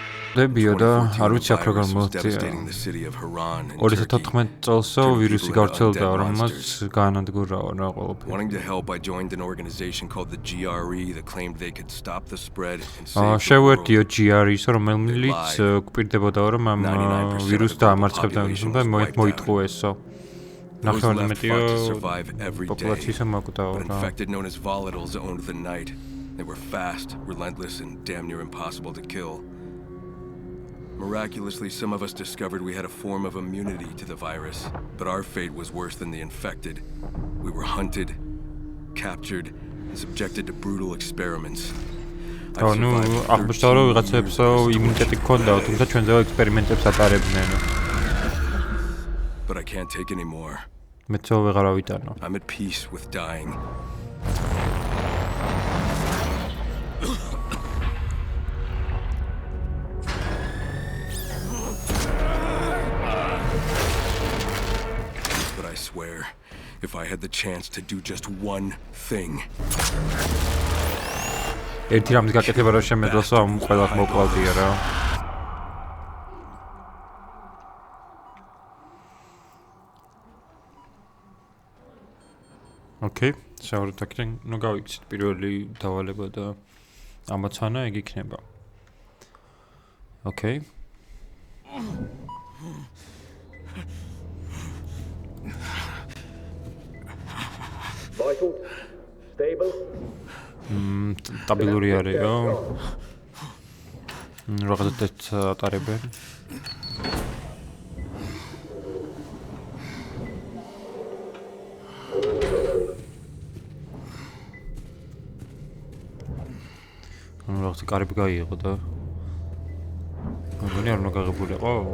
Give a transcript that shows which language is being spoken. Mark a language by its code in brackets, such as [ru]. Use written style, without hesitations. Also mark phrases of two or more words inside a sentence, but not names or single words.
[ka] დებიო და არ ვიცი აქ როგორ მოხდია. 2014 წელსო ვირუსი გავრცელდა, რომელმაც გაანადგურა რა ყველაფერი. [en] Wanting to help, I joined an organization called the GRE that claimed they could stop the spread and save the world. [ka] შევერთიო GRE-ს, რომელიც გვპირდებოდა რომ ამ ვირუსს დაამარცხებდა და მოიტყუესო. Populație [en] but infected known as volatiles owned the night. They were fast, relentless, and damn near impossible to kill. Miraculously, some of us discovered we had a form of immunity to the virus, but our fate was worse than the infected. We were hunted, captured, and subjected to brutal experiments. [ka] აღმოჩნდა რომ ვიღაცებს იმუნიტეტი ჰქონდა, თუმცა ჩვენზე ექსპერიმენტებს ატარებდნენ. [en] But I can't take any more. [ka] მეცო ვეღარ ავიტანო. [en] I'm at peace with dying. But I swear, if I had the chance to do just one thing. [ka] ერთი რამის გაკეთება რა შემეძლოსო ამ ყველას მოკლავდია რა. Okay, შევარდ აქ ნუ გავიქცეთ პირველი დავალება და ამოცანა ეგ იქნება. [en] Okay. Vital, stable. [ka] სტაბილური არისო. რაღაცა ტესტს ატარებენ. რაღაცა კარები გაიიღო და მგონი არ უნდა გაღებულიყო.